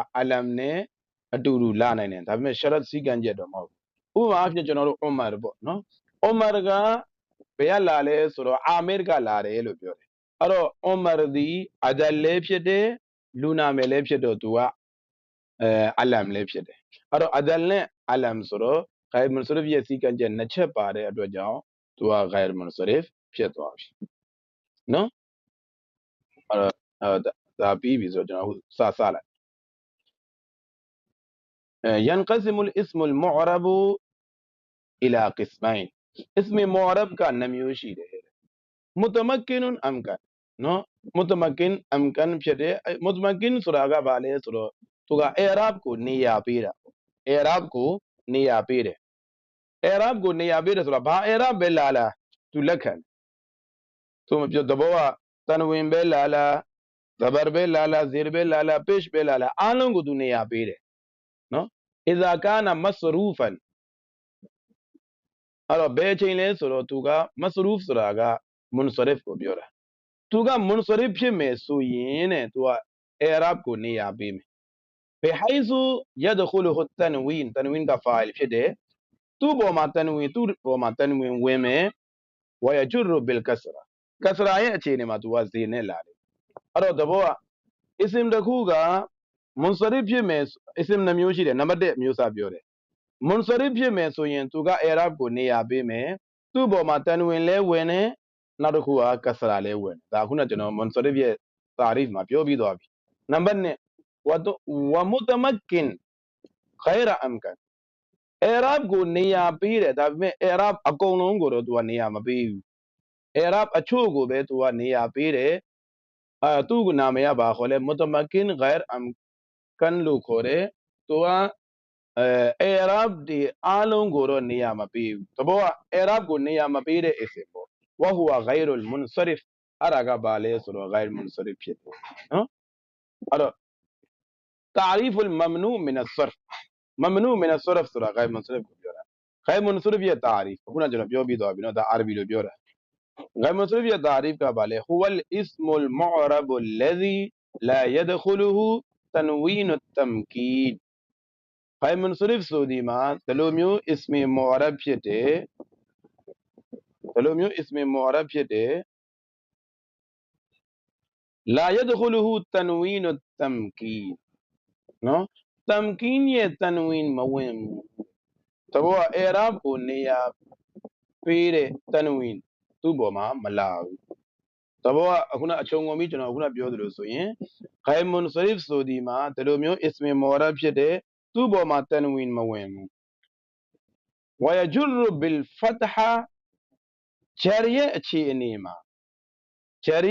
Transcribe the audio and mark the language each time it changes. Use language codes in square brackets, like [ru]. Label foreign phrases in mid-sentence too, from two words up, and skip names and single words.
[my] alam နဲ့အတူတူလာနိုင်တယ်ဒါပေမဲ့ sharat စည်းကမ်းချက်တော့မဟုတ်ဘူးဥပမာအဖြစ်ကျွန်တော်တို့ Omar ပေါ့နော် Omar ကဘယ်ကလာလဲဆိုတော့ Amir ကလာတယ်လို့ပြောတယ်အဲ့တော့ Omar ဒီ adal လည်းဖြစ်တယ်လူနာမည်လည်းဖြစ်တော့သူကalam လည်းဖြစ်တယ်အဲ့တော့ adal နဲ့ alam ဆိုတော့ [ar] غير منصرف [my] ရဲ့စည်းကမ်းချက်2ချက်ပါတဲ့အတွက်ကြောင့်သူက [ar] غير منصرف [my] ဖြစ်သွားပြီနော် အဲ့တော့ဒါပြီးပြီဆိုတော့ကျွန်တော်စလိုက် [ar] ينقسم الاسم المعرب الى قسمين اسم معرب [my] က2မျိုးရှိတယ် [ar] متمكن امكن [my] နော် [ar] متمكن امكن [my] ဖြစ်တယ် متمكن ဆိုတာကဘာလဲဆိုတော့သူက i'rab ကိုနေရာပေးတာပေါ့ i'rab ကိုနေရာပေးတယ် i'rab ကိုနေရာပေးတယ်ဆိုတာဘာ i'rab ပဲလာသူလက်ခံသူမပြောသဘောကတန်ဝင်ပဲလာzabar ပဲလာzir ပဲလာ pesh ပဲလာအားလုံးကိုသူနေရာပေးတယ်နော် [ar] اذا كان مصروفا [my] အဲ့တော့ဘယ်အချိန်လဲဆိုတော့သူက masruf ဆိုတာက munsarif ကိုပြောတာသူက munsarif ဖြစ်မယ်ဆိုရင်တဲ့သူက i'rab ကိုနေရာပေးမယ် [ar] بحيث يدخله التنوين [my] က fa'il ဖြစ်တယ်သူ့ပေါ်မှာ tanwin ဝင်မယ် [ar] ويجر بالكسرة [my] ကစရာရဲ့အခြေအနေမှာသူက ဇေနဲ့လာတယ်အဲ့တော့သဘောက isim တစ်ခုက munsarif ဖြစ်မယ် isim 2မျိုးရှိတယ်နံပါတ်1မျိုးစားပြောတယ် munsarif ဖြစ်မယ်ဆိုရင်သူက i'rab ကိုနေရာပေးမယ်သူ့ပေါ်မှာ tanwin လဲဝင်တယ်နောက်တစ်ခုကကစရာလဲဝင်တယ်ဒါခုနကျွန်တော် munsarif ရဲ့ tarif မှာပြောပြီးသွားပြီနံပါတ်2 [ar] ومتمكن غير امكن [my] i'rab ကိုနေရာပေးတယ်ဒါပေမဲ့ i'rab အကုန်လုံးကိုတော့သူကနေရာမပေးဘူး Arab အချို့ကိုပဲသူကနေရာပေးတယ်သူ့နာမည်ကဘာခေါ်လဲ [ar] متمكن غير أمكن [my] လို့ခေါ်တယ်သူကArab ဒီအားလုံး ကိုတော့နေရာမပေးဘူးတဘောက Arab ကိုနေရာမပေးတဲ့ isim ပေါ့ [ar] وهو غير المنصرف [my] အဲ့ဒါကဘာ လဲဆိုတော့ [ar] غير منصرف [my] ဖြစ်တယ်နော်အဲ့တော့ [ar] تعريف الممنوع من الصرف ممنوع من الصرف [my] ဆိုတာ [ar] غير منصرف [my] ကိုပြောတာ [ar] غير منصرف [my] ရဲ့ تعريف ခုနကျွန်တော်ပြောပြီးသွားပြီနော်ဒါ Arabic လိုပြောတာ [ar] غير منصرف [my] ရဲ့ تعريف ကဘာလဲ [ar] هو الاسم المعرب الذي لا يدخله تنوين التمكين غير منصرف [my] ဆိုဒီမှာဒီလိုမျိုး [ar] اسم معرب [my] ဖြစ်တယ်ဒီလိုမျိုး [ar] اسم معرب [my] ဖြစ်တယ် [ar] لا يدخله تنوين التمكين [my] နော် تمكين ရဲ့ تنوين မဝင်ဘူးတဘောက Arab ကိုနေရာပေးတဲ့ تنوين သူ့ပေါ်မှာမလာဘူးတဘောကအခုနအချုံငုံပြီးကျွန်တော်ခုနပြောသလိုဆိုရင် [ar] غير منصرف [my] ဆိုဒီ မှာဒီလိုမျိုး [ar] اسم معرب [my] ဖြစ်တယ်သူ့ပေါ်မှာ تنوين မဝင်ဘူး [ar] ويجر بالفتحة [my] ဂျာရီရဲ့အခြေအနေမှာဂျာရီ